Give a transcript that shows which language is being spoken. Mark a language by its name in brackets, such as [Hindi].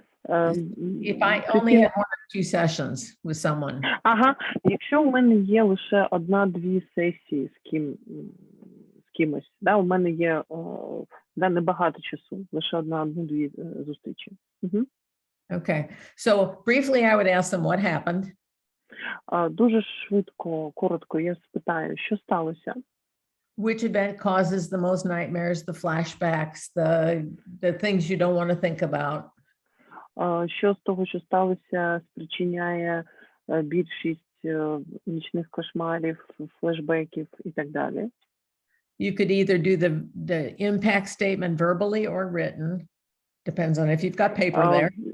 [English] If I only have 1 or 2 sessions with someone. [Ukrainian] Ага, якщо у мене є лише 1-2 сесії з кимось, да, у мене є небагато часу, лише 1-2 зустрічі. [English] Okay. So briefly, I would ask them what happened. [Ukrainian] Дуже швидко, коротко я спитаю, що сталося? [English] Which event causes the most nightmares, the flashbacks, the things you don't want to think about? [Ukrainian] Що з того, що сталося, спричиняє більшість нічних кошмарів, флешбеків і так далі? [English] You could either do the impact statement verbally or written. Depends on if you've got paper there.